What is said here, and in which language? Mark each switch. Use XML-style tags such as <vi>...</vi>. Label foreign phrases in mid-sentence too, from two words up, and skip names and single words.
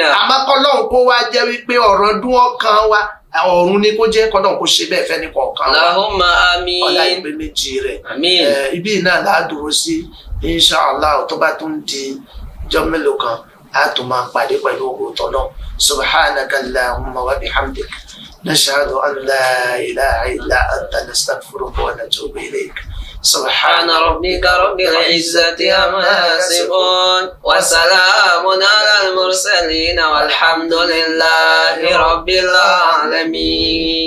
<yo>àmọ́ kọ́lọ́run kó wá jẹ́ wípé ọ̀rọ̀ dún ọkàn wa ọ̀run ni kó jẹ́ kọ́lọ́run kó ṣe bẹ́ẹ̀ fẹ́ ní kọ̀ọ̀kan wa</yo> <ar>اللهم آمين.</ar> <yo>ọ̀la ìgbé méjì rẹ̀ Àmín. ibi náà láàdúró sí inṣàlá tó bá tún di jọ́ mélòó kan á tún máa pàdé pẹ̀lú ògùn tọ́lọ́</yo> <ar>سبحانك اللهم وبحمدك نشهد أن لا إله إلا أنت نستغفرك ونتوب إليك سبحان ربك رب العزة عما يصفون وسلام على المرسلين والحمد لله رب العالمين.</ar>